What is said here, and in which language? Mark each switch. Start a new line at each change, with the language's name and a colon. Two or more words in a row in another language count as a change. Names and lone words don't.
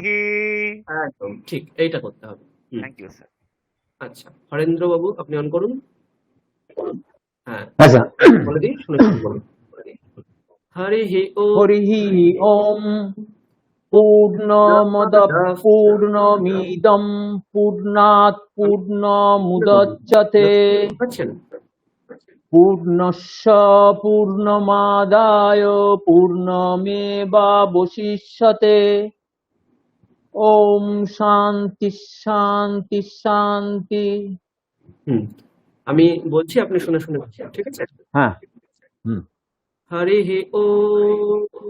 Bangla: একদম ঠিক এইটা করতে হবে
English: Thank you sir
Bangla: আচ্ছা হরেন্দ্র বাবু আপনি অন করুন হ্যাঁ আচ্ছা বলে দিই শুনে বলুন
Sanskrit: হরি ওম হরিः ওম পূর্ণমদঃ পূর্ণমিদং পূর্ণাৎ পূর্ণমুদচ্যতে
Bangla: পাচ্ছেন
Sanskrit: পূর্ণস্য পূর্ণমাদায় পূর্ণমেবাবশিষ্যতে ওম শান্তি শান্তি শান্তি।
Bangla: হুম আমি বলছি আপনি শুনে শুনে বলছেন ঠিক আছে হ্যাঁ
Sanskrit: হরি ওম